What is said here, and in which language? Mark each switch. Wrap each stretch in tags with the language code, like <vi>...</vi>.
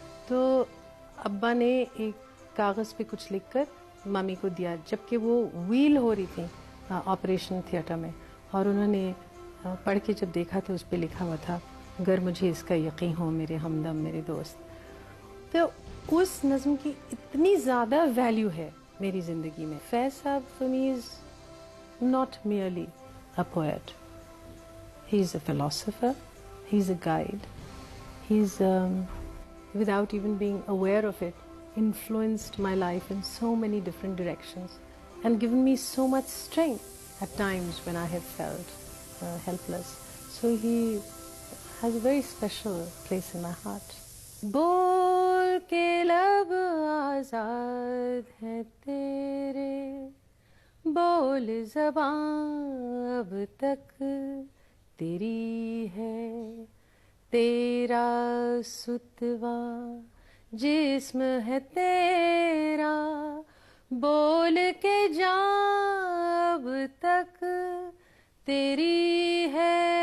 <ur>تو ابا نے ایک کاغذ پہ کچھ لکھ کر ممی کو دیا جبکہ وہ ویل ہو رہی تھی آپریشن تھیٹر میں. اور انہوں نے پڑھ کے جب دیکھا تو اس پہ لکھا ہوا تھا گر مجھے اس کا یقین ہو میرے ہمدم میرے دوست. تو اس نظم کی اتنی زیادہ ویلیو ہے میری زندگی میں.</ur> <en>فیض صاحب for me is not merely a poet. He is a philosopher. He is a guide. He's without even being aware of it, influenced my life in so many different directions and given me so much strength at times when I have felt helpless. So he has a very special place in my heart.</en> <ur>بول کے لب آزاد ہیں تیرے، بول زبان اب تک تیری ہے، تیرا ستوا جسم ہے تیرا، بول کے جان اب تک تیری ہے.</ur>